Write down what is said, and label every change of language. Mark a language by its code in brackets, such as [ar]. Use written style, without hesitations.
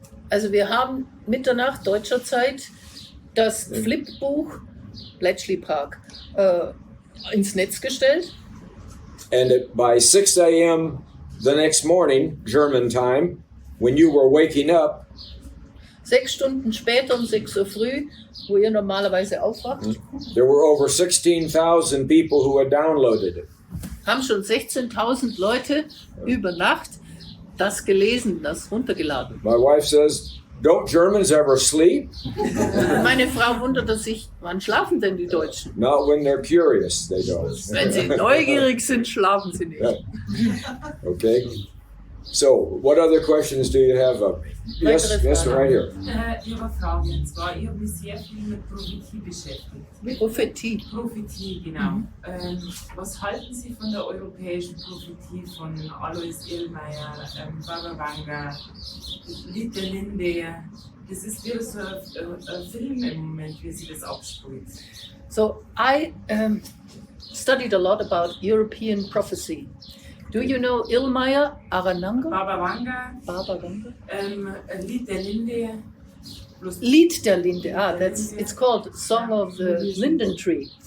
[de] Also wir haben Mitternacht deutscher Zeit das Flipbuch Bletchley Park ins Netz gestellt. [en] And by 6 a.m. the next morning, German time, when you were waking up, [de] 6 Stunden später um 6 Uhr früh, wo ihr normalerweise aufwacht, [en] there were over 16,000 people who had downloaded it. [de] haben schon 16.000 Leute über Nacht das gelesen, das runtergeladen. [en] My wife says, "Don't Germans ever sleep?" [de] Meine Frau wunderte sich, wann schlafen denn die Deutschen? [en] Not when they're curious, they don't. [de] Wenn sie neugierig sind, schlafen sie nicht. [en] Okay. So, what other questions do you have of me? Yes, right here. [de] Ich habe eine Frage, und zwar, ich habe mich sehr viel mit Prophetie beschäftigt. Prophetie. Prophetie, genau. Was halten Sie von der europäischen Prophetie von Alois Illmeyer, Baba Vanga, Lied der Linde? Das ist wieder so ein Film im Moment, wie sie das abspielt. [en] So I studied a lot about European prophecy. Do you know Illmeyer, Arananga? Baba Vanga, Baba Vanga? [de] Lied der Linde. Lied der Linde. [en] It's called Song of the Linden Tree.